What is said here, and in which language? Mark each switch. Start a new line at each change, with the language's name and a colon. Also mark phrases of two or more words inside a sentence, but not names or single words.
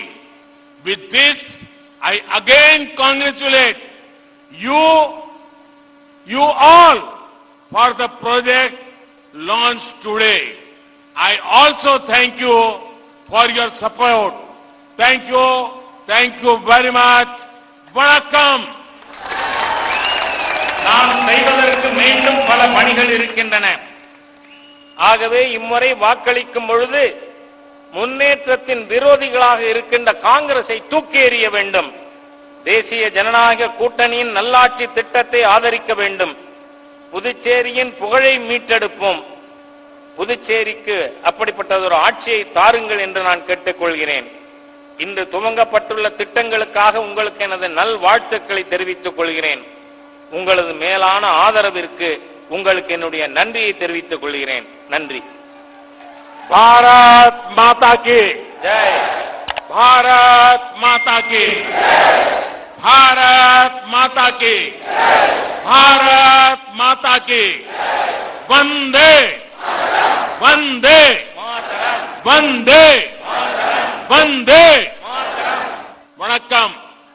English: With this, I again congratulate you all for the project launched today. I also thank you for your support. Thank you very much.
Tamil: Vanakkam. நாம் செய்வதற்கு மீண்டும் பல பணிகள் இருக்கின்றன. ஆகவே இம்முறை வாக்களிக்கும் பொழுது முன்னேற்றத்தின் விரோதிகளாக இருக்கின்ற காங்கிரஸை தூக்கி எறிய வேண்டும். தேசிய ஜனநாயக கூட்டணியின் நல்லாட்சி திட்டத்தை ஆதரிக்க வேண்டும். புதுச்சேரியின் புகழை மீட்டெடுப்போம். புதுச்சேரிக்கு அப்படிப்பட்டதொரு ஆட்சியை தாருங்கள் என்று நான் கேட்டுக்கொள்கிறேன். இன்று துவங்கப்பட்டுள்ள திட்டங்களுக்காக உங்களுக்கு எனது நல்வாழ்த்துக்களை தெரிவித்துக் கொள்கிறேன். உங்களது மேலான ஆதரவிற்கு உங்களுக்கு என்னுடைய நன்றியை தெரிவித்துக் கொள்கிறேன். நன்றி.
Hindi: भारत माता की ஜெய். भारत माता की भारत माता की भारत माता की वंदे वंदे மாதரம். वंदे மாதரம். वंदे மாதரம். वणक्कम.